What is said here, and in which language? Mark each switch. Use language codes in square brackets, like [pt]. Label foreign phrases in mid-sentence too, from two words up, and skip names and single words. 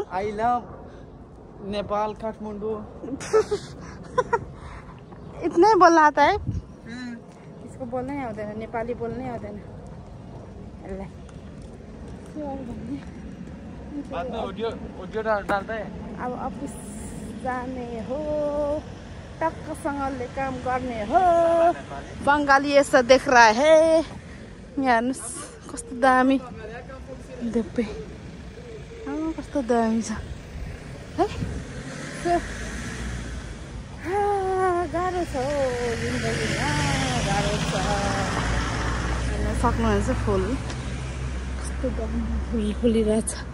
[en] I love Nepal, Kathmandu. [hi] इतना ही बोलना आता है? इसको बोलना ही आता है, नेपाली बोलना ही आता है ना। बाद में ऑडियो डालता है। [ne] अब ऑफिस जाने हो, टक्कसँगले काम गर्ने हो। [hi] बङ्गाली यसो देख रहा है। [ne] यहाँ हेर्नुहोस् कस्तो दामी देब्बे, कस्तो दामी छ है। गाह्रो छ हौ जिन्दगीमा, गाह्रो छ। हेर्न सक्नुहुन्छ फुल कस्तो दामी फुल फुलिरहेछ।